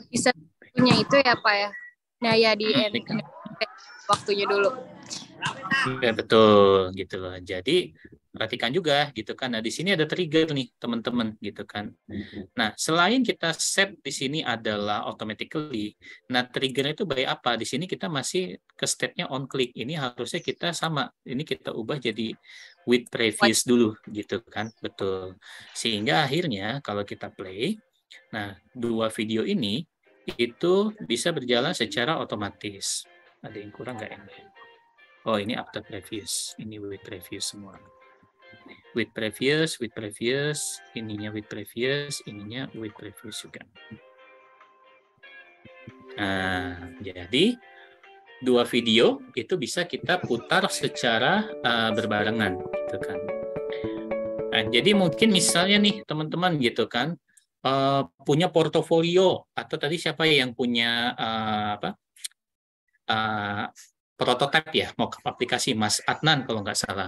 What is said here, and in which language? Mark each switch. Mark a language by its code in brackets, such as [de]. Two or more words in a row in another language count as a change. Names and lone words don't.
[id] Bisa punya itu ya Pak ya. Nah ya di waktunya dulu. Ya, betul gitu loh. Jadi perhatikan juga gitu kan. Nah, di sini ada trigger nih teman-teman gitu kan. Nah, selain kita set di sini [en] adalah automatically. [id] Nah, triggernya itu by apa? Di sini kita masih ke state-nya [en] on click. [id] Ini harusnya kita sama. Ini kita ubah jadi [en] with previous [id] dulu gitu kan. Betul. Sehingga akhirnya kalau kita play, nah, dua video ini itu bisa berjalan secara otomatis. Ada yang kurang nggak ini? Oh, ini [en] after previous. [id] Ini [en] with previous [id] semua. [en] With previous, [id] ininya [en] with previous, [id] ininya [en] with previous [id] juga. Nah, jadi dua video itu bisa kita putar secara berbarengan, gitu kan. Nah, jadi mungkin misalnya nih teman-teman gitu kan, punya portofolio atau tadi siapa yang punya prototipe ya, mau aplikasi Mas Adnan kalau nggak salah.